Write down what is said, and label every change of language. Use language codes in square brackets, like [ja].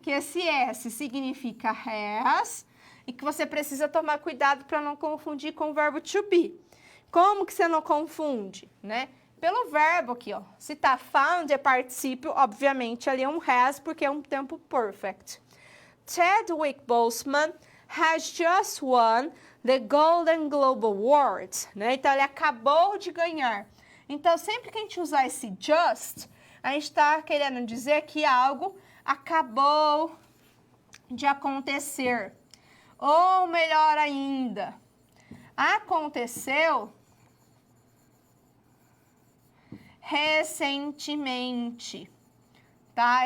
[pt] Que esse S significa has e que você precisa tomar cuidado para não confundir com o verbo to be. Como que você não confunde, né? Pelo verbo aqui, ó. Se tá found é particípio, obviamente ali é um has porque é um tempo perfect. [en] Chadwick Boseman has just won the Golden Globe Awards, [pt] né? Então, ele acabou de ganhar. Então, sempre que a gente usar esse just, a gente está querendo dizer que algo acabou de acontecer. Ou melhor ainda, aconteceu recentemente. Tá?